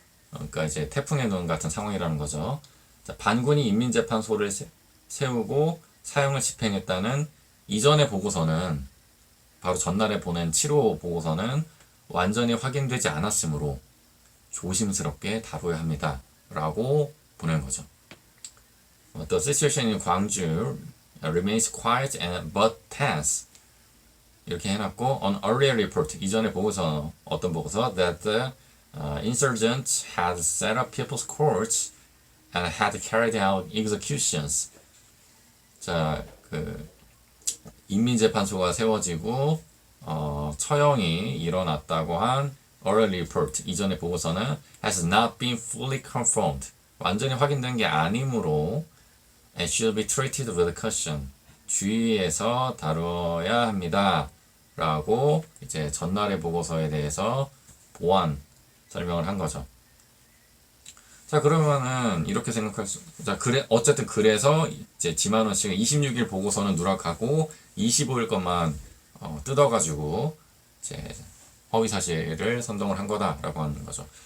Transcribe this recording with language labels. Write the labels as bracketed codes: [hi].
[ko] 그러니까 이제 태풍의 눈 같은 상황이라는 거죠. 자, 반군이 인민재판소를 세우고 사형을 집행했다는 이전의 보고서는 바로 전날에 보낸 7호 보고서는 완전히 확인되지 않았으므로 조심스럽게 다뤄야 합니다. 라고 보낸 거죠. [en] The situation in Gwangju remains quiet but tense. [ko] 이렇게 해놨고 [en] on earlier report [ko] 이전의 보고서 어떤 보고서 [en] that the insurgents had set up people's courts and had carried out executions. [ko] 자, 그 인민재판소가 세워지고 처형이 일어났다고 한 [en] earlier report [ko] 이전의 보고서는 [en] has not been fully confirmed. [ko] 완전히 확인된 게 아니므로 [en] and should be treated with caution. [ko] 주의해서 다뤄야 합니다. 라고 이제 전날의 보고서에 대해서 보완 설명을 한 거죠. 자, 그러면은 이렇게 생각할 수, 자, 그래, 어쨌든 그래서 이제 지만원 씨가 26일 보고서는 누락하고 25일 것만 뜯어가지고 이제 허위 사실을 선동을 한 거다라고 하는 거죠.